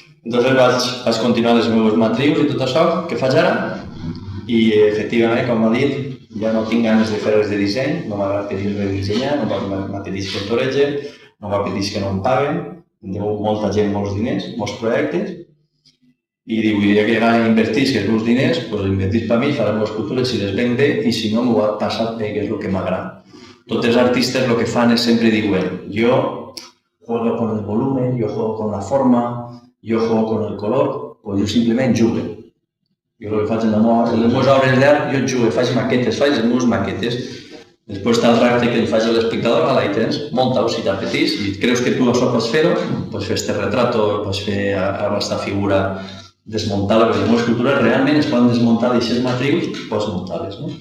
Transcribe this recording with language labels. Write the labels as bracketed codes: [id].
[ca] Llavors vaig continuar les meves matrius i tot això que faig ara, i efectivament, com m'ha dit, ja no tinc ganes de fer res de disseny, no m'agrada pedir redissenyar, no m'apeteix que em toregen, no m'apeteix que no em paguen, em deu molta gent molts diners, molts projectes, i dic, ja que ara invertís els meus diners, doncs invertís per mi, faré les escultures si les venc bé i si no m'ho ha passat bé, que és el que m'agrada. Tots els artistes el que fan és sempre diuen, [es] yo juego con el volumen, yo juego con la forma, yo juego con el color, [ca] pues jo simplement jugo. Jo el que faig en les meves obres d'art, jo jugo, faig maquetes, faig les meves maquetes. Després està el tracte que li faig a l'espectador, la tens, munta-ho si t'apetís i creus que tu això pots fer-ho, pots fer este retrato, pots fer aquesta figura desmuntar-la, perquè les meves escultures realment es poden desmuntar d'aixes matrius, pots muntar-les.